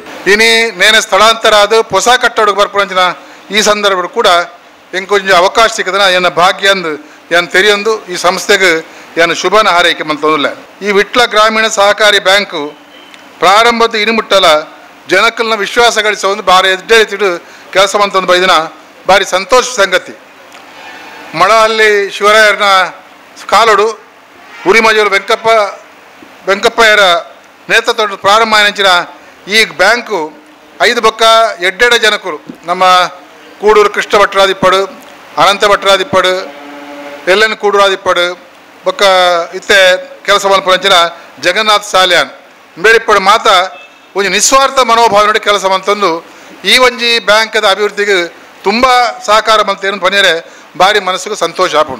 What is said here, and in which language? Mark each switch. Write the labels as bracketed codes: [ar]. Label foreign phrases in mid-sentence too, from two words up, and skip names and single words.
[tcy] ಇನಿ ನೇನೆ ಸ್ಥಳಾಂತರ ಅದು ಹೊಸ ಕಟ್ಟಡಕ್ಕೆ ಬರ್ಪಂಚಿನ ಈ ಸಂದರ್ಭ ಕೂಡ ಹೆಂಗೆ ಕೊಂಚ ಅವಕಾಶ ಸಿಕ್ಕದನ ಏನ ಭಾಗ್ಯ ಅಂದು ಏನು ತೆರೆಯೊಂದು ಈ ಸಂಸ್ಥೆಗೆ ಏನು ಶುಭನ ಹಾರೈಕೆ ಮಂತಂದಿಲ್ಲ. ಈ ವಿಟ್ಲ ಗ್ರಾಮೀಣ ಸಹಕಾರಿ ಬ್ಯಾಂಕು ಪ್ರಾರಂಭದ ಇನಿಮುಟ್ಟಲ ಜನಕಲ್ನ ವಿಶ್ವಾಸ ಗಳಿಸೋ ಒಂದು ಭಾರಿ ಎದ್ದೇಳಿತಿಡು ಕೆಲಸ ಮಂತಂದು ಬೈದಿನ ಭಾರಿ ಸಂತೋಷ ಸಂಗತಿ. ಮಳಹಳ್ಳಿ ಶಿವರಾಯರನ ಕಾಲೋಡು ಉರಿಮಜೂರು ವೆಂಕಪ್ಪಯ್ಯರ ನೇತೃತ್ವದ ಪ್ರಾರಂಭ ಆಯ್ನಂಚಿನ ಈ ಬ್ಯಾಂಕು 5 ಬೊಕ್ಕ 2 ಜನಕರು ನಮ್ಮ ಕೂಡೂರು ಕೃಷ್ಣ ಭಟ್ರಾದಿಪ್ಪಡು, ಅನಂತ ಭಟ್ರಾದಿಪ್ಪಡು, ಎಲ್ಲೆನ್ ಕೂಡೂರಾದಿಪ್ಪಡು ಬೊಕ್ಕ ಇತ್ತೆ ಕೆಲಸ ಮಲ್ಪಂಚಿನ ಜಗನ್ನಾಥ್ ಸಾಲ್ಯಾನ್ ಬೇರಿಪ್ಪಡು ಮಾತ ಒಂದು ನಿಸ್ವಾರ್ಥ ಮನೋಭಾವ ನೋಡಿ ಕೆಲಸ ಮಂತಂದು ಈ ಒಂಜಿ ಬ್ಯಾಂಕದ ಅಭಿವೃದ್ಧಿಗೆ ತುಂಬ ಸಹಕಾರ ಮಂತೇನು ಪನ್ಯರೆ ಭಾರಿ ಮನಸ್ಸಿಗೆ ಸಂತೋಷ ಆಪುಂಡು.